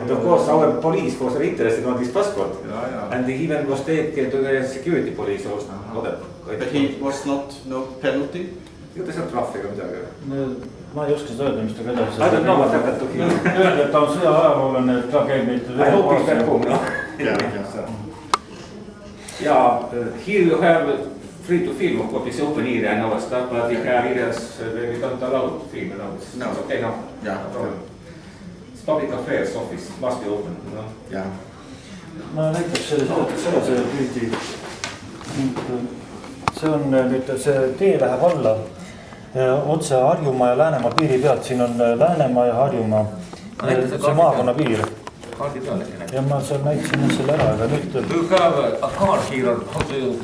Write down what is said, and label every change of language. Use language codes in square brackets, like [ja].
[en] And of course our police was interested on his passport. And he even was taken to the security police or whatever. But he was not, no penalty? [et] Ju ta seal trahviga midagi. Ma ei oska seda öelda, mis ta edasi. [en] I don't know what happened to him. [et] Öelda, et ta on sõja ajaloolane, et ta käib neid... [en] I hope he's back home, no? Yeah, here you have free to film, of course, it's open area and all stuff, but we have areas where we don't allow to film, you know. It's okay now. Yeah. No problem. It's public affairs office, must be open, you know. Yeah. [et] Ma näitaks selle pildi. See on nüüd, see tee läheb alla otse Harjumaa ja Läänemaa piiri pealt. Siin on Läänemaa ja Harjumaa, see maakonna piir. Ja ma seal näitasin selle ära, aga nüüd... [en] Do you have a car here or how do you...